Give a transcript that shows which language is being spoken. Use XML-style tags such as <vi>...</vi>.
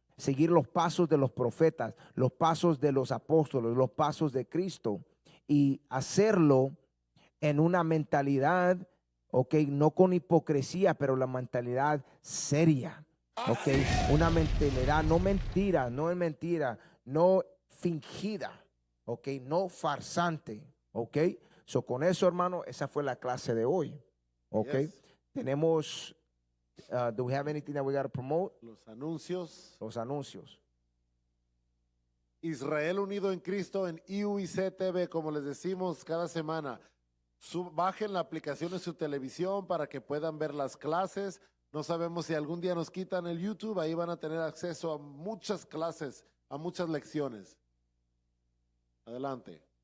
<es>Seguir los pasos de los profetas, los pasos de los apóstoles, los pasos de Cristo y hacerlo en una mentalidad, ok, no con hipocresía, pero la mentalidad seria, ok, una mentalidad no mentira, no es mentira, no fingida, ok, no farsante, ok. So con eso, hermano, esa fue la clase de hoy, ok.</es> <en>Yes.</en> <es>Tenemos,</es> <en>do we have anything that we got to promote?</en> <es>Los anuncios. Los anuncios. Israel Unido en Cristo en IUIC TV, como les decimos cada semana. Bajen la aplicación en su televisión para que puedan ver las clases. No sabemos si algún día nos quitan el YouTube, ahí van a tener acceso a muchas clases, a muchas lecciones. Adelante.</es>